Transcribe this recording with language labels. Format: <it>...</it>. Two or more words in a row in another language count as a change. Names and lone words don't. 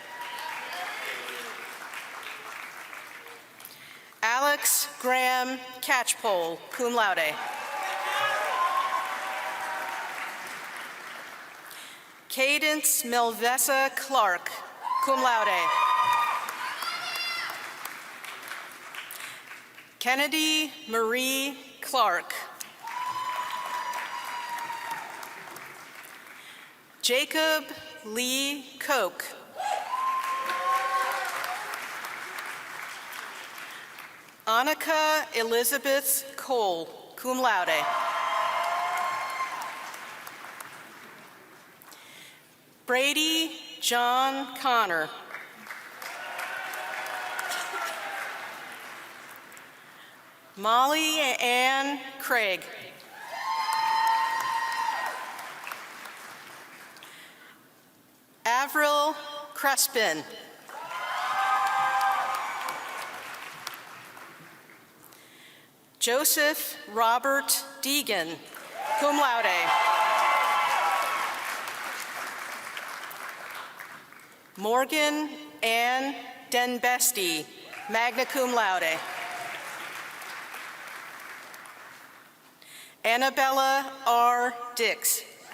<en>Alex Graham Catchpole,</en> <la>cum laude.</la> <en>Cadence Melvessa Clark,</en> <la>cum laude.</la> <en>Kennedy Marie Clark. Jacob Lee Koch. Annika Elizabeth Cole,</en> <la>cum laude.</la> <en>Brady John Connor. Molly Ann Craig. Avril Crespin. Joseph Robert Deegan,</en> <la>cum laude.</la> <en>Morgan Ann Denbesti,</en> <la>magna cum laude.</la> <en>Annabella R. Dix.</en>